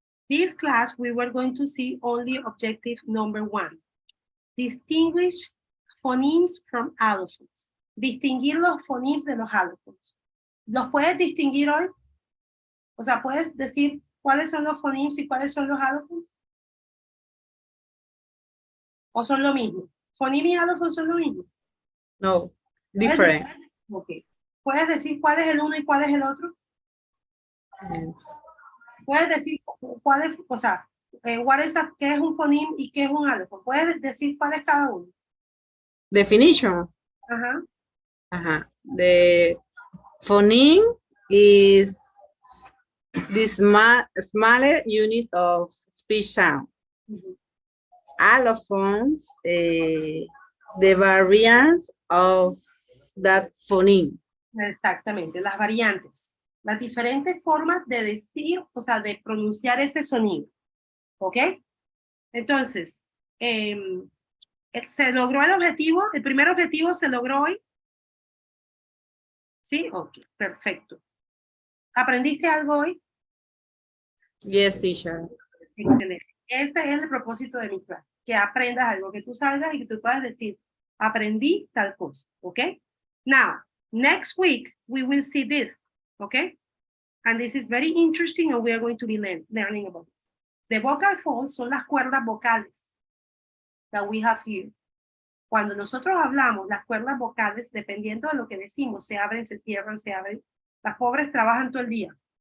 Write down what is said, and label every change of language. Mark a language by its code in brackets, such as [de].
[en] This class, we were going to see only objective number 1. Distinguish phonemes from allophones. [es] Distinguir los phonemes de los allophones. ¿Los puedes distinguir hoy? O sea, ¿puedes decir cuáles son los phonemes y cuáles son los allophones? ¿O son lo mismo? ¿Phoneme y allophones son lo mismo? [en] No, different. Okay. [es] ¿Puedes decir cuál es el uno y cuál es el otro? Puedes decir cuál es, o sea, qué es un phoneme y qué es un alófono. Puedes decir cuál es cada uno. [en] Definition. Ajá. The phoneme is the smaller unit of speech sound. Allophones, the variants of that phoneme. [es] Exactamente, las variantes. Las diferentes formas de decir, o sea, de pronunciar ese sonido. ¿Ok? Entonces, ¿se logró el objetivo? ¿El primer objetivo se logró hoy? ¿Sí? Ok, perfecto. ¿Aprendiste algo hoy? [en] Yes, teacher. [es] Excelente. Este es el propósito de mi clase, que aprendas algo, que tú salgas y que tú puedas decir, aprendí tal cosa, ¿ok? [en] Now, next week, we will see this, ¿ok? And this is very interesting and we are going to be learning about this. The vocal folds [es] son las cuerdas vocales [en] that we have here. [es] Cuando nosotros hablamos, las cuerdas vocales, dependiendo de lo que decimos, se abren, se cierran, se abren. Las pobres trabajan todo el día.